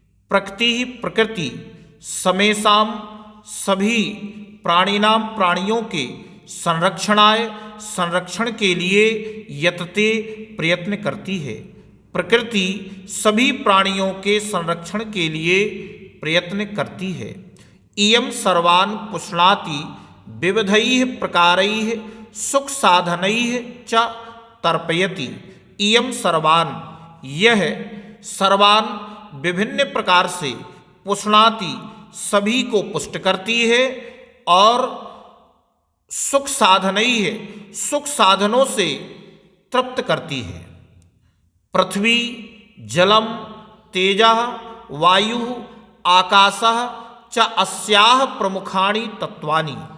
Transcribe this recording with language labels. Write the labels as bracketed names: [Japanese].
[Hindi] प्रकृति [Sanskrit] समेषां [Hindi] सभी [Sanskrit] प्राणिनां [Hindi] प्राणियों के संरक्षण के लिए [Sanskrit] यतते [Hindi] प्रयत्न करती है। प्रकृति सभी प्राणियों के संरक्षण के लिए प्रयत्न करती है। [Sanskrit] इयं सर्वान् पुष्णाति विविधैः प्रकारैः सुख साधनैः च तर्पयति। इयं सर्वान् [Hindi] यह सर्वान् विभिन्न प्रकार से [Sanskrit] पुष्णाति [Hindi] सभी को पुष्ट करती है, और [Sanskrit] सुख साधनैः [Hindi] सुख साधनों से तृप्त करती है। [Sanskrit] पृथ्वी जलम तेजः वायुः आकाशः च अस्याः प्रमुखानि तत्वानि।